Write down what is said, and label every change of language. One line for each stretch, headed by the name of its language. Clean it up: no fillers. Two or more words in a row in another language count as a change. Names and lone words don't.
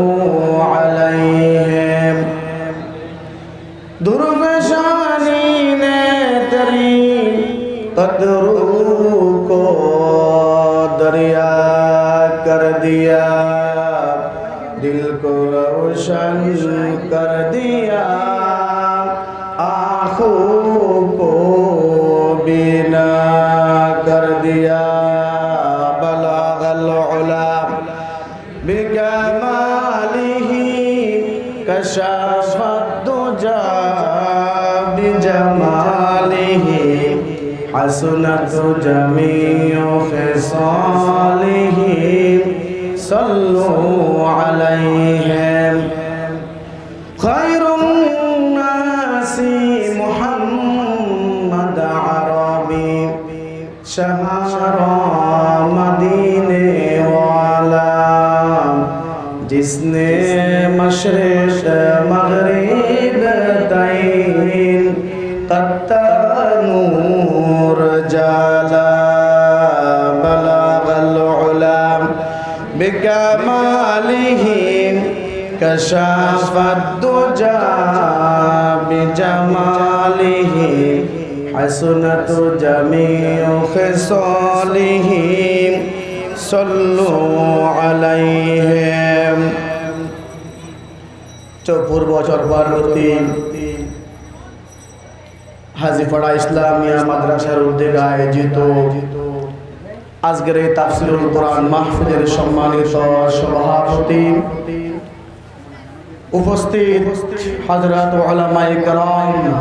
Urdu: আলাইহি درفشانی نے تیری قطروں کو دریا کر دیا، دل کو روشن کر دیا، آنکھوں کو بینا کر دیا.
Arabic: بلغ العلى بكماله كشف الدجى بجماله حسنت جميع خصاله صلوا عليه خير الناس محمد عربي
Urdu: شہرہ مدینے والا، جس نے مشرق مغرب تین تتا نور جالا.
Arabic: بلغ العلى بكماله كشف الدجى بجماله حسنت جميع خصاله صلوا عليه.
Bangla: পূর্ব চরপার্বতী হাজীপাড়া ইসলামিয়া মাদ্রাসার উদ্যোগে আয়োজিত আজকের এই তাফসীরুল কোরআন মাহফিলের সম্মানিত সভাপতি, উপস্থিত হযরত উলামায়ে কেরাম,